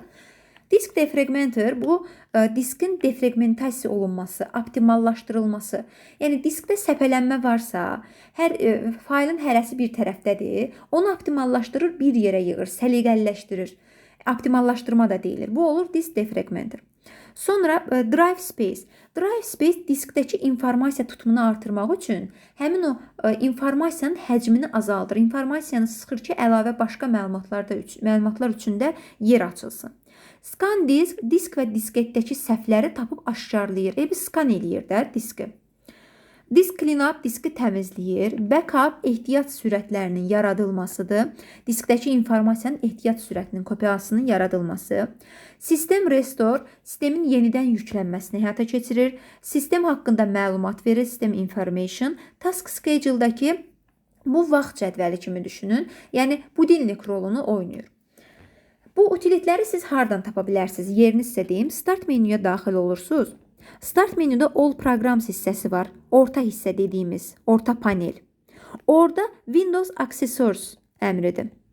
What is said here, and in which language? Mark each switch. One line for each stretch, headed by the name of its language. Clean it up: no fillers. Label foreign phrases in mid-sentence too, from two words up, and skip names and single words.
English: Disk defragmenter
Azerbaijani: bu diskin defragmentasiya olunması, optimallaşdırılması. Yəni diskdə səpələnmə varsa, faylın hərəsi bir tərəfdədir. Onu optimallaşdırır, bir yerə yığır, səliqəliləşdirir. Optimallaşdırma da deyilir. Bu olur
English: disk defragmenter.
Azerbaijani: Sonra
English: drive space. Drive space
Azerbaijani: diskdəki informasiya tutumunu artırmaq üçün həmin o informasiyanın həcmini azaldır. İnformasiyanı sıxır ki, əlavə başqa məlumatlar üçün də yer açılsın.
English: Scan disk,
Azerbaijani: disk və disketdəki səhvləri tapıb aşkarlayır. Biz scan eləyir də diski.
English: Disk cleanup
Azerbaijani: diski təmizləyir. Backup ehtiyat sürətlərinin yaradılmasıdır. Diskdəki informasiyanın ehtiyat sürətinin kopyasının yaradılması. Sistem restore sistemin yenidən yüklənməsini həyata keçirir. Sistem haqqında məlumat verir.
English: System information. Task schedule'dakı
Azerbaijani: bu vaxt cədvəli kimi düşünün. Yəni budilnik rolunu oynayır. Bu utilitləri siz hardan tapa bilərsiniz? Yerini sizə deyim. Start menyuya daxil olursunuz. Start menyuda All Programs hissəsi var. Orta hissə dediyimiz, orta panel. Orada Windows Accessors əmridir.